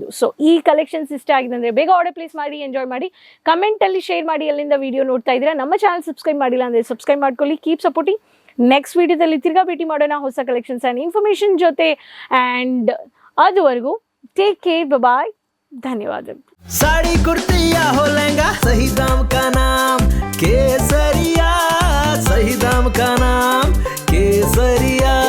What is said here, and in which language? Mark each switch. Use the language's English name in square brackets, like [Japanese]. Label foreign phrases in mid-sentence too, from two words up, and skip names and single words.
[Kannada] ಸೊ ಈ ಕಲೆಕ್ಷನ್ಸ್ ಇಷ್ಟ ಆಗಿದೆ ಅಂದರೆ ಬೇಗ [English] order place [Kannada] ಮಾಡಿ, ಎಂಜಾಯ್ ಮಾಡಿ. ಕಮೆಂಟಲ್ಲಿ ಶೇರ್ ಮಾಡಿ ಎಲ್ಲಿಂದ ವಿಡಿಯೋ ನೋಡ್ತಾ ಇದ್ದೀರಾ. ನಮ್ಮ ಚಾನಲ್ ಸಬ್ಸ್ಕ್ರೈಬ್ ಮಾಡಿಲ್ಲ ಅಂದರೆ ಸಬ್ಸ್ಕ್ರೈಬ್ ಮಾಡ್ಕೊಳ್ಳಿ. [English] Keep supporting. [Kannada] ನೆಕ್ಸ್ಟ್ ವಿಡಿಯೋದಲ್ಲಿ ತಿರ್ಗಾ ಭೇಟಿ ಮಾಡೋಣ ಹೊಸ [English] collections and information [Kannada] ಜೊತೆ. ಆ್ಯಂಡ್ ಅದುವರೆಗೂ [English] take care, bye, [Kannada] ಧನ್ಯವಾದಗಳು. [Hindi] साड़ी कुर्ती या हो लहंगा, सही दाम का नाम केसरिया, सही दाम का नाम केसरिया.